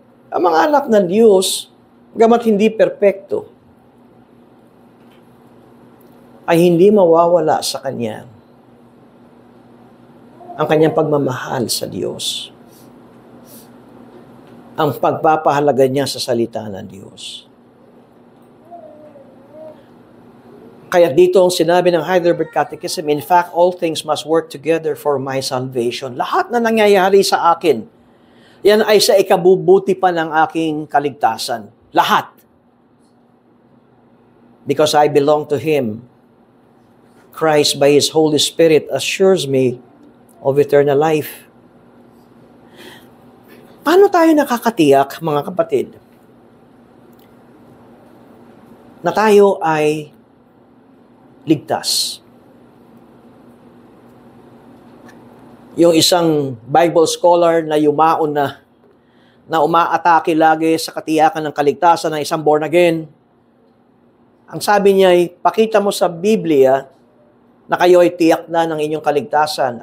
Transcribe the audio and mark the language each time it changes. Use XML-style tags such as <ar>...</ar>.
<tl>Ang mga anak ng Diyos, gamat hindi perpekto, ay hindi mawawala sa Kanya ang Kanyang pagmamahal sa Diyos. Ang pagpapahalaga niya sa salita ng Diyos. Kaya dito ang sinabi ng</tl> <en>Heidelberg Catechism, in fact, all things must work together for my salvation.</en> <tl>Lahat na nangyayari sa akin, yan ay sa ikabubuti pa ng aking kaligtasan. Lahat.</tl> <en>Because I belong to Him, Christ by His Holy Spirit assures me of eternal life.</en> <tl>Paano tayo nakakatiyak, mga kapatid, na tayo ay ligtas? Yung isang Bible scholar na yumaon na umaatake lagi sa katiyakan ng kaligtasan ng isang born again, ang sabi niya ay, pakita mo sa Biblia na kayo ay tiyak na ng inyong kaligtasan.</tl>